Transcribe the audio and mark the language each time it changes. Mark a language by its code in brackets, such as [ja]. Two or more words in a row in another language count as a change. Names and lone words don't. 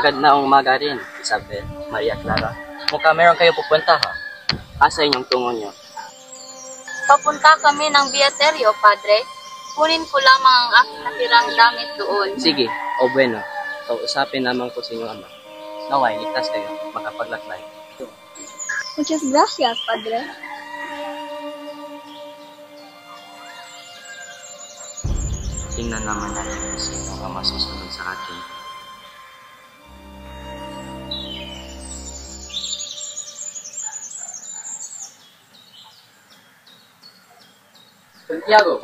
[tl] Magandang umaga rin, Isabel, Maria Clara. Mukha meron kayo pupunta ha? Asa inyong tungo nyo? Papunta kami ng Beaterio, Padre. Kunin ko lamang ang aking natirang damit doon. Sige, o bueno. Kausapin naman ko sa inyong ama. Naway, ligtas kayo, makapaglakbay. [es] Muchas gracias, Padre. [tl] Tingnan naman natin kung sino ang masusunod sa atin. Santiago!